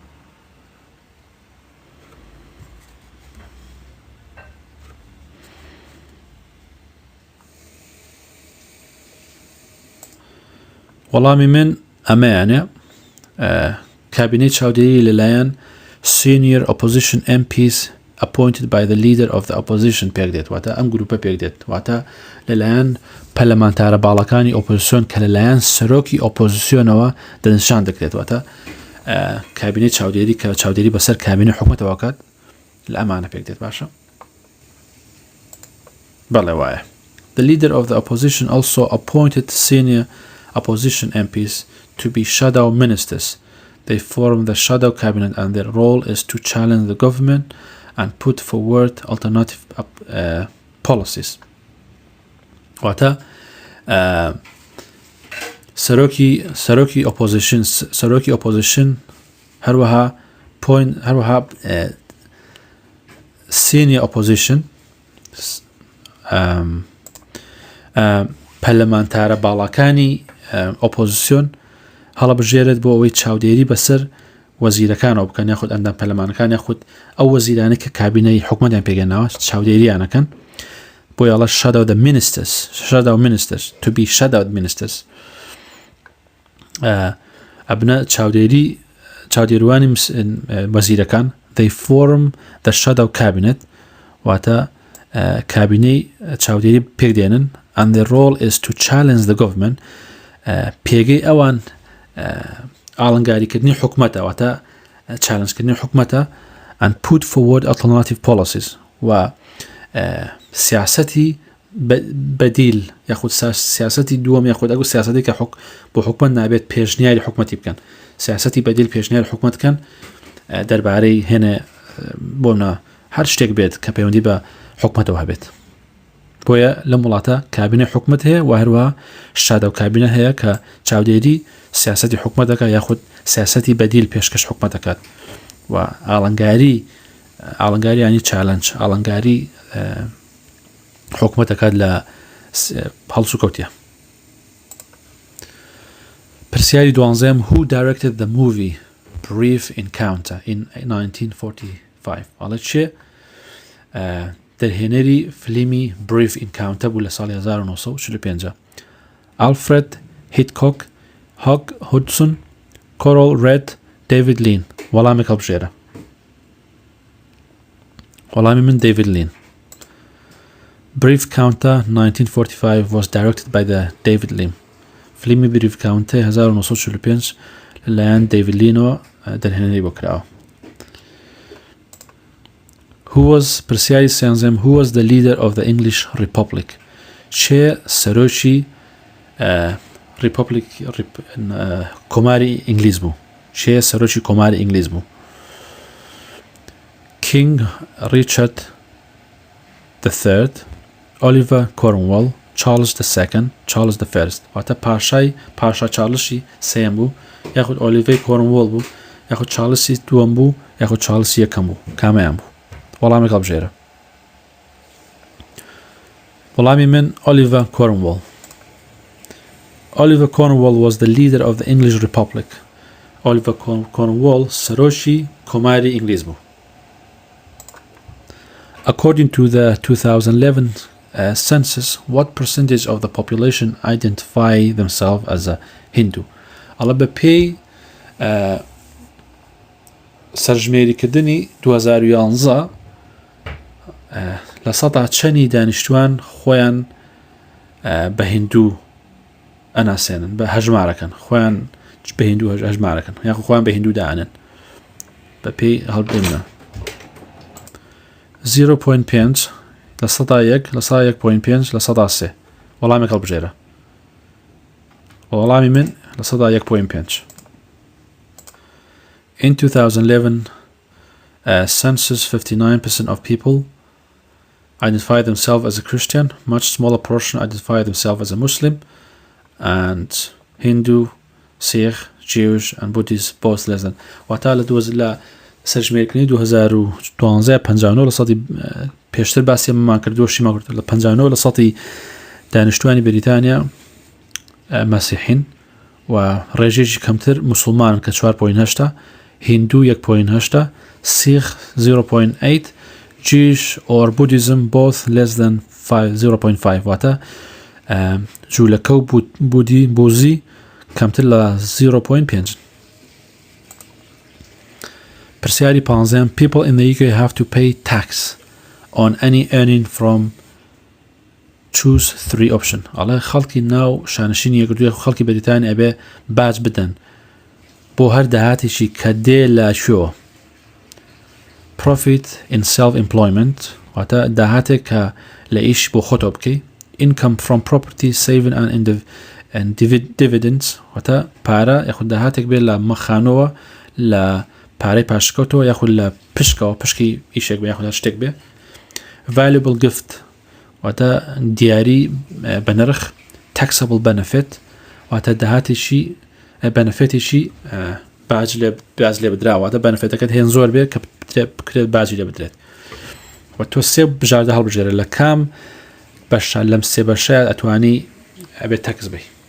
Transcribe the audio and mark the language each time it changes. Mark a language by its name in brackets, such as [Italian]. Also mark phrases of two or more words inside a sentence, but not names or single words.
[Central Kurdish] وەڵامی من ئەمەیانێ کابینەی چاودێری لەلایەن [English] senior opposition MPs appointed by the leader of the opposition [Central Kurdish] پێک دێت واتە ئەم گروپە پێک دێت واتە لەلایەن پەلەمانتارە باڵەکانی ئۆپۆزیسیۆن کە لەلایەن سەرۆکی ئۆپۆزیسیۆنەوە دەنیشان دەکرێت واتە کابینەی چاودێری کە چاودێری بەسەر کابینەی حکومەتەوە کات لە ئەمانە پێک دێت باشە بەڵێ وایە [English] The leader of the opposition also appointed senior opposition MPs to be shadow ministers. They form the shadow cabinet and their role is to challenge the government and put forward alternative policies. [Central Kurdish] Wata سەرۆکی opposition هەروەها [English] senior opposition [Central Kurdish] پەلەمانتارە باڵەکانی ئۆپۆزیسیۆن هەڵەبژێرێت بۆ ئەوەی چاودێری بەسەر وەزیرەکانەوە بکەن یاخود ئەندام پەلەمانەکان یاخود ئەو وەزیرانە کە کابینەی حکومەتیان پێگەناوە چاودێریانەکەن بۆ یاڵە [English] shadow ministers to be shadow ministers [Central Kurdish] ئەبنە چاودێروانی وەزیرەکان [English] they form the shadow cabinet [Central Kurdish] واتە کابینەی چاودێری پێک دێنن [English] and their role is to challenge the government [Central Kurdish] پێگەی ئەوان ئاڵنگاریکردنی حکومەتە واتە چالنجکردنی حکومەتە [English] and put forward alternative policies [Central Kurdish] و سیاسەتی بەدیل یاخود سیاسەتی دووەم یاخود ئەگو سیاسەتی کە بۆ حکومەت نابێت پێشنیاری حکومەتی بکەن سیاسەتی بەدیل پێشنیاری حکومەت بکەن دەربارەی هێنە بۆنە هەر شتێک بێت کە پەیوەندی بە حکومەتەوە هەبێت بۆیە لەم وڵاتە کابینەی حکومەت هەیە و هەروە شادە و کابینە هەیە کە چاودێری سیاسەتی حکومەت دەکات یاخود سیاسەتی بەدیل پێشکەش حکومەت دەکات و ئاڵنگاری ینی چالنج ئاڵنگاری حکومەت دەکات لە هەڵس و کەوتیە پرسیاری دوانزەم [English] who directed the movie Brief Encounter in 1945 [Central Kurdish] ئەڵێ چێ دەرهێنەری فلیمی Brief Encounter بوو لە ساڵی 1945 Alfred Hitchcock Hugh Hudson Coral Red David Lean وەڵامێک هەڵبژێرە وەڵامی من David Lean [English] Brief Encounter 1945 was directed by the David Lean [Central Kurdish] فلیمی Brief Encounter 1945 لەلایەن David Leanەوە دەرهێنەری بۆ کراوە پرسیاری سیانزەم [English] who was the leader of the English Republic [Central Kurdish] چێ سەرۆکی کۆماری ئینگلیز بوو چێ سەرۆکی کۆماری ئینگلیز بوو King Richard III Oliver Cromwell Charles II Charles the First واتە پاشا چارلشی سێم بوو یاخود ئۆلیڤەی کۆرنوۆڵ بوو یاخود چارلسی دووەم بوو یاخود چارلسی یەکەم بوو کامیان بوو وەڵامێک هەڵبژێرە وەڵامی من [English] Oliver Cromwell Oliver Cromwell was the leader of the English Republic Oliver Cromwell [Central Kurdish] سەرۆکی کۆماری ئینگلیز بوو [English] According to the 2011 census, what percentage of the population identify themselves as a Hindu? [Central Kurdish] ئەڵە بە پێی سەرژمێریکردنی 2011 لە سەدا چەندی دانیشتوان خۆیان بە هیندوو ئەناسێنن بە هەژمارەکەن خۆیان بە هیندوو هەژمارەکەن یاخود خۆیان بە هیندوو دانن بە پێی هەڵبێنە 0.5 لە سەدا 1 لە سەدا 1.5 لە سەدا 3 وەڵامێک هەڵبژێرە وەڵامی من لە سەدا 1.5 [English] In 2011 census 59% of people identify themselves as a Christian, much smaller portion identify themselves as a Muslim, and Hindu, Sikh, Jewish and Buddhist both less than. [Central Kurdish] واتە لە سەرژمێرکردنی 2012 59 لە سەدی پێشتر باسی ئەمەمان کردووە شیمان کرد لە 59 لە سەدی دانیشتوانی بەریتانیا مەسیحین و ڕێژێکی کەمتر مسلمانن کە 4.8 هیندو 1.8 سیخ 0.8 [English] Jewish or Buddhism both less than 0.5 [Central Kurdish] واتە جوولەکە و بوزی کەمتر لە 0.5 [English] پرسیاری 15 People in the UK have to pay tax on any earning from choose 3 option [Central Kurdish] ئەڵێ خەڵکی ناو شانشینی یەکگرتووی خەڵکی بەریتانیا ئەبێ باج بدەن بۆ هەر داهاتێکی کە دێ لە شوێوە [English] profit in self-employment [Central Kurdish] واتە داهاتێک کە لە ئیش بۆ خۆتۆ بکەی [English] income from property saving and dividends [Central Kurdish] واتە پارە یاخود داهاتێک بێت لە مەخانەوە لە پارەی پاشکەوتەوە یاخود لە پشکەوە پشکی ئیشێک بێ یاخود شتێک بێ [English] valuable gift [Central Kurdish] واتە دیاری بەنرخ [English] taxable benefit [Central Kurdish] واتە داهاتێکی بەنفێتێکی باج لێ بدراوە واتە بەنفێتەکەت هێن زۆر بێت کە بکرێت باجی لێ بدرێت و تۆ سێ بژاردە هەڵبژێرە لە کام بەشە لەم سێ بەشە ئەتوانی ئەبێت تەکس بی